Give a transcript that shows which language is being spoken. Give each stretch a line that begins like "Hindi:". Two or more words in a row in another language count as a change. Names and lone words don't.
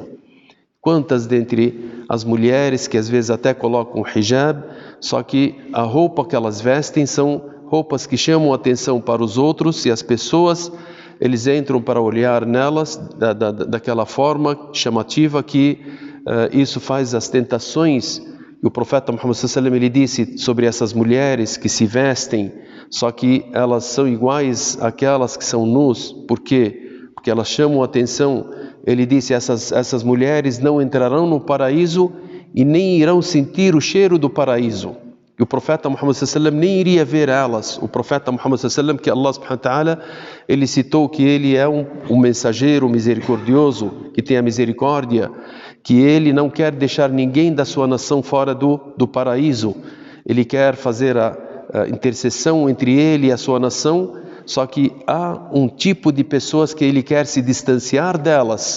Portuguese: Quantas dentre as mulheres que às vezes até colocam hijab, só que a roupa que elas vestem são roupas que chamam a atenção para os outros, e as pessoas, eles entram para olhar nelas daquela forma chamativa que isso faz as tentações. E o profeta Muhammad
Arabic: صلى الله عليه وسلم,
Portuguese: ele disse sobre essas mulheres que se vestem, só que elas são iguais àquelas que são nus. Por quê? Porque elas chamam a atenção. Ele disse, essas mulheres não entrarão no paraíso e nem irão sentir o cheiro do paraíso. E o profeta Muhammad
Arabic: صلى الله عليه وسلم
Portuguese: nem iria ver elas. O profeta Muhammad
Arabic: صلى الله عليه وسلم,
Portuguese: que
Arabic: الله سبحانه وتعالى,
Portuguese: ele citou que ele é um mensageiro misericordioso, que tem a misericórdia, que ele não quer deixar ninguém da sua nação fora do paraíso. Ele quer fazer a intercessão entre ele e a sua nação, só que há um tipo de pessoas que ele quer se distanciar delas.